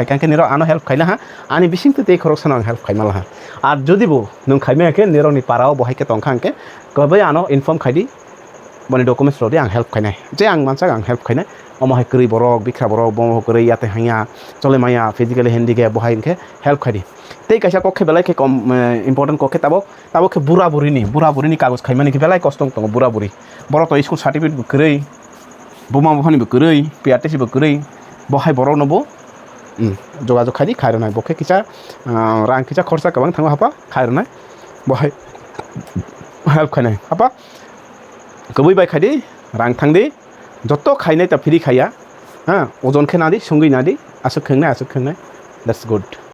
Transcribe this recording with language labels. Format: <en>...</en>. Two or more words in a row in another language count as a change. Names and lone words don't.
<brx>खाइखांके निरक आनो हेल्प खाइना हा आनि बिसिंते ते खरकसन आं हेल्प खाइमाला हा आर जदिबो नों खाइमाके निरकनि पाराव बहायके तंखांके कबे आनो इनफॉर्म खाइदि बने डॉक्यूमेंट्स रोदे आं हेल्प खाइनाय जे आं मानसा आं हेल्प खाइनाय अमाहाय क्रय बरक बिखा बरक बमो क्रय याते हाया चले माया फिजिकली हैंडिकैप बहाय इनके हेल्प खाइदि ते कायसा कखे बेलाय के कम इम्पोर्टेंट कखे ताबो के बुरा बुरिनि कागज खाइमानि के बेलाय कष्ट दङ बुरा बुरि बर तो स्कुल सर्टिफिकेट क्रय बमा बहानि क्रय पीआरटीसी क्रय बहाय बर नबो जोगाजोग खाइदि खाइरनाय बखे किसा रां किसा खरसा गोबां थाङो हापा खाइरनाय बहाय हेल्प खाइनाय हापा कबै बाय खाइदि रां थांदि जत्त खाइनाय ता फ्री खाया ओजन खे नादि संगै नादि आसु खेंनाय</brx> <en>that's good.</en>